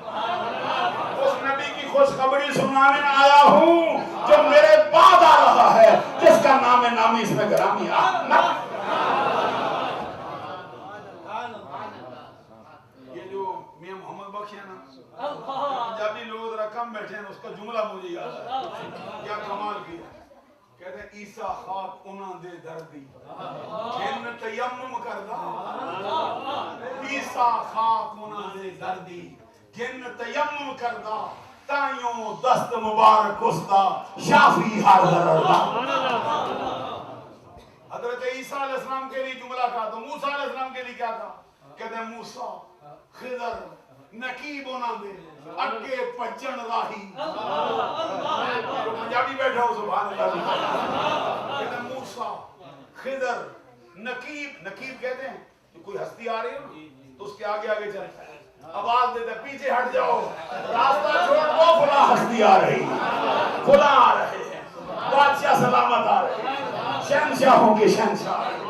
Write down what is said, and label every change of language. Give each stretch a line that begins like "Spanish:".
Urdu: اس نبی کی خوشخبری سنانے آیا ہوں جو میرے بعد آ رہا ہے, جس کا نام نامی اس میں گرامی احمد. میاں محمد بخش ہے نا, پنجابی لوگ ذرا کم بیٹھے ہیں, اس کا جملہ مجھے یاد ہے, کیا کمال کیا. کہتے ہیں
Punjabi: عیسیٰ خاک انہاں دے دردی جن تیمم کردا, عیسیٰ خاک انہاں دے دردی جن تیمم کردا, تائیوں دست مبارک اسدا شافی ہر دردا.
Urdu: حضرت عیسیٰ علیہ السلام کے لیے جملہ کہا تو موسیٰ علیہ السلام کے لیے کیا کہا؟ کہتے ہیں
Punjabi: موسیٰ خضر نقیب ہونا دے اگے پچن راہی.
Urdu: جو پنجابی بیٹھا ہو سبحان اللہ. کہتے ہیں موسیٰ خضر نقیب, نقیب کہتے ہیں جو کوئی ہستی آ رہی ہے تو اس کے آگے آگے چلتا ہے, آواز دیتا ہے پیچھے ہٹ جاؤ, راستہ چھوڑ دو, فلاں ہستی آ رہی, فلاں آ رہے ہیں, بادشاہ سلامت آ رہے ہیں, شہنشاہوں کے شہنشاہ.